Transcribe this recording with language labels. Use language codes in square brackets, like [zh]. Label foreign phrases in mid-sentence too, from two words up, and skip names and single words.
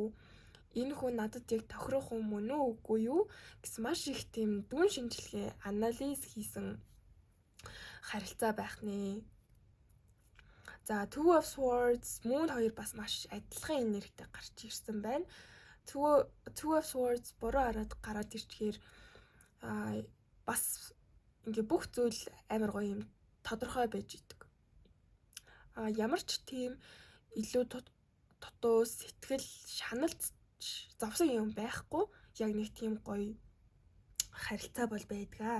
[mn] Энэ хүн надад яг тохирох хүн мөн үү үгүй юу гэсэн маш их тийм дүн шинжилгээ анализ хийсэн харилцаа байх нэ. За Two of Swords мөн хоёр бас маш адилхан энергитэй гарч ирсэн байна. Two of Swords буруу хараад гараад ирчихээр бас ингээ бүх зүйл амар гоё юм тодорхой байж идэг. Ямар ч тийм илүү дутуу сэтгэл шаналт завсан юм байхгүй яг нэг тийм гоё харилцаа бол байдгаа.